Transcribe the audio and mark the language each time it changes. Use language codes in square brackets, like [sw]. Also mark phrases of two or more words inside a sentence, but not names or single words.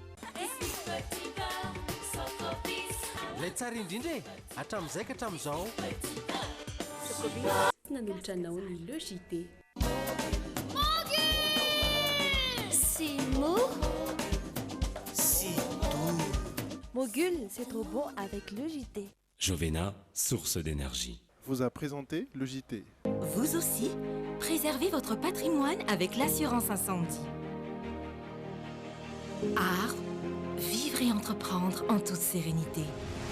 [mg] Lay tsara indrindra e, hatramin'izay ka hatramin'izao. Nanolotra anao ny logité. Simo. Mogul, [fr] c'est trop bon avec le JT. Jovena, source d'énergie. Vous a présenté le JT. Vous aussi, préservez votre patrimoine avec l'assurance incendie. Art, vivre et entreprendre en toute sérénité.